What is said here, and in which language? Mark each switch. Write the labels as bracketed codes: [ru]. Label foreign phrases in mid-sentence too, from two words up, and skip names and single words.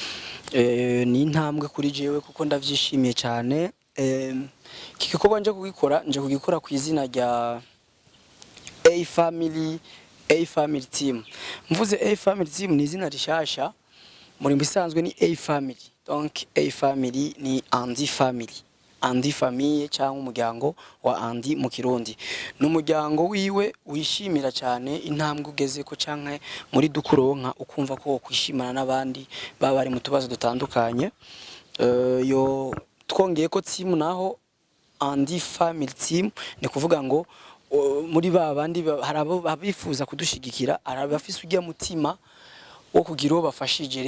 [rn] Ni intambwe kuri jewe kuko ndavyishimiye cyane. Kikiko nje kugikora ku izina rya A Family Team. Mvuze A Family Team ni izina rishasha, muri bisanzwe ni A Family. Donc A Family ni Andy Family. Andy Famille cyangwa umuryango wa Andy mu Kirundi. N'umuryango wiwe wishimira cyane intambwe ugeze ko canke muri dukuronka ukumva ko kwishimana n'abandi baba bari mu tubazo dutandukanye. Yo twongeye ko team naho Andy Family Team ni kuvuga ngo muri babandi harabo babifuza kudushigikira, arabafise ujya mutima wo kugira uwo bafashije.